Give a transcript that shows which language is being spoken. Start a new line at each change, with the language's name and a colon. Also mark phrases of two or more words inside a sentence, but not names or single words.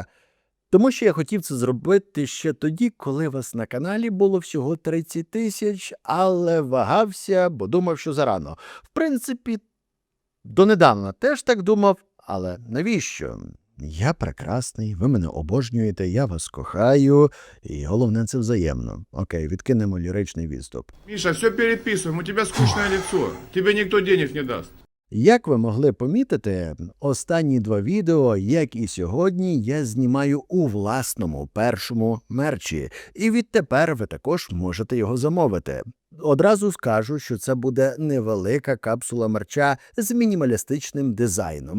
Ukrainian: Тому що я хотів це зробити ще тоді, коли вас на каналі було всього 30 тисяч, але вагався, бо думав, що зарано. В принципі, донедавна теж так думав, але навіщо? Я прекрасний, ви мене обожнюєте, я вас кохаю, і головне це взаємно. Окей, відкинемо ліричний відступ.
Russian: Миша, все переписываем, у тебя скучное лицо. Тебе никто денег не даст.
Ukrainian: Як ви могли помітити, останні 2 відео, як і сьогодні, я знімаю у власному першому мерчі, і відтепер ви також можете його замовити. Одразу скажу, що це буде невелика капсула мерча з мінімалістичним дизайном.